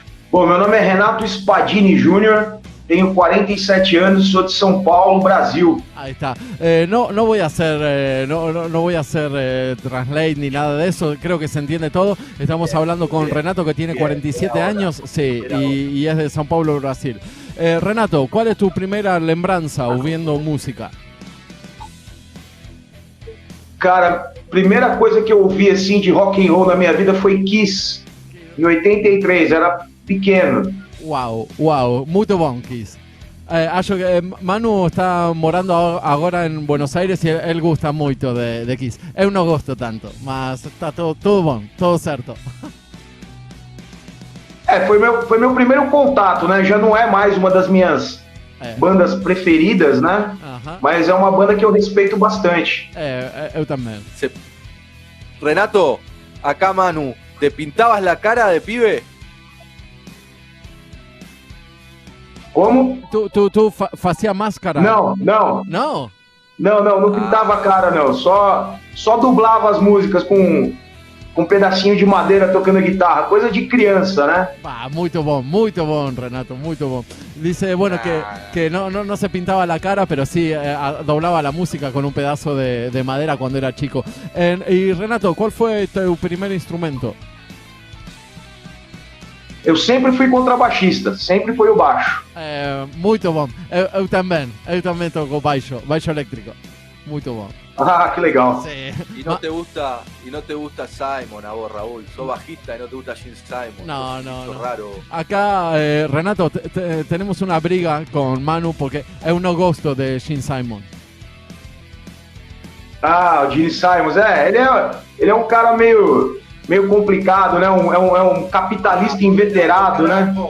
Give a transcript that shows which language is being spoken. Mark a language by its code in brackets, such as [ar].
[pt] Bom, meu nome é Renato Spadini Júnior, tenho 47 anos, sou de São Paulo, Brasil. [es] Ahí está. No voy a hacer, no voy a hacer translate ni nada de eso. Creo que se entiende todo. Estamos hablando con Renato, que tiene 47 años, sí, y es de São Paulo, Brasil. Renato, ¿cuál es tu primera [pt] lembrança ouvindo música? Cara, primeira coisa que eu ouvi assim de rock and roll na minha vida foi Kiss, em 83, era pequeno. Wow, muito bom, Kiss. Acho que Manu está morando agora em Buenos Aires e ele gosta muito de Kiss. Eu não gosto tanto, mas está tudo bom, tudo certo. Foi meu primeiro contato, né? Já não é mais uma das minhas bandas preferidas, né? Mas é uma banda que eu respeito bastante. Eu também. [es] Renato, acá Manu, ¿te pintabas la cara de pibe? [pt] Como? Tu fazia máscara? Não. Não? Não pintava a cara, não. Só dublava as músicas com um pedacinho de madeira tocando guitarra. Coisa de criança, né? Muito bom, Renato, muito bom. [es] Dice, bueno, que no se pintaba la cara, pero sí doblaba la música con un pedazo de madera cuando era chico. Y Renato, ¿cuál fue tu primer instrumento? [pt] Eu sempre fui contrabaixista, sempre foi o baixo. Muito bom. Eu também toco baixo eléctrico. Muito bom. Ah, que legal. [es] Sí. ¿Y no te gusta Simon a vos, Raúl? Sos bajista y no te gusta Gene Simon. No. Raro. Acá, Renato, tenemos una briga con Manu porque [pt] eu não gosto de Gene Simon. O Gene Simons, ele é um cara meio complicado, né? É um capitalista inveterado, né?